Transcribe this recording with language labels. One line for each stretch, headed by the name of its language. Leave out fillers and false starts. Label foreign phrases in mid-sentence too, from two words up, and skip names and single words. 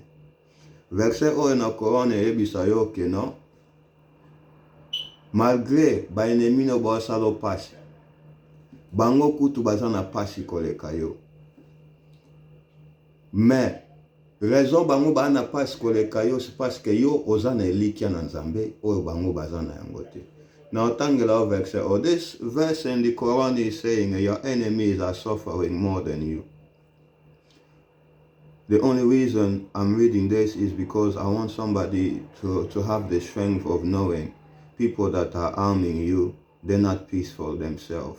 Lingala: Verset oyo na Quran eyebisa yo keno malgré ba enemi no bosalo pasi bango kutu baza na pasi koleka yo,
French: mais raison
Lingala: bango ba na pasi koleka yo
French: c'est parce que
Lingala: yo oza na elikia na Nzambe oyo bango baza na yango te.
English: Now tangela verse, or this verse in the Quran is saying your enemies are suffering more than you. The only reason I'm reading this is because I want somebody to have the strength of knowing people that are harming you, they're not peaceful themselves.